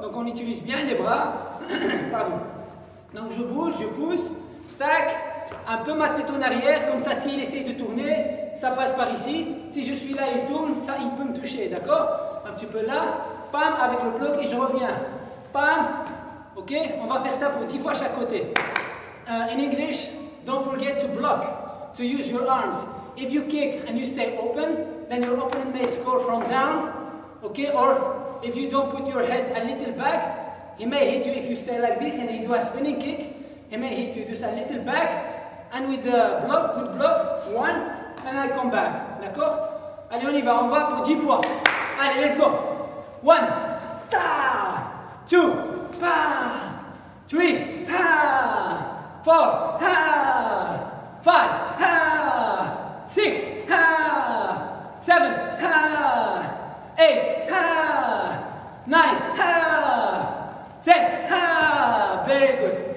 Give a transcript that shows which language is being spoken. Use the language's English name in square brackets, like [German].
[French] Donc on utilise bien les bras, pardon. Donc je bouge, je pousse, tac, un peu ma tête en arrière, comme ça s'il essaye de tourner, ça passe par ici. Si je suis là, il tourne, ça il peut me toucher, d'accord? Un petit peu là, pam, avec le bloc et je reviens. Pam, ok? On va faire ça pour 10 fois chaque côté. [English] In English, don't forget to block, to use your arms. If you kick and you stay open, then your opponent may score from down, okay? Or if you don't put your head a little back, he may hit you if you stay like this and you do a spinning kick. He may hit you just a little back. And with the block, good block, 1, and I come back. [French] D'accord? Allez, on y va, on va pour 10 fois. [English] Allez, let's go. 1, ta, 2, pa, 3, ha, 4, ha, 5, ha, 6, ha, 7, ha, 8, ha, 9, ha, 10, ha. Very good.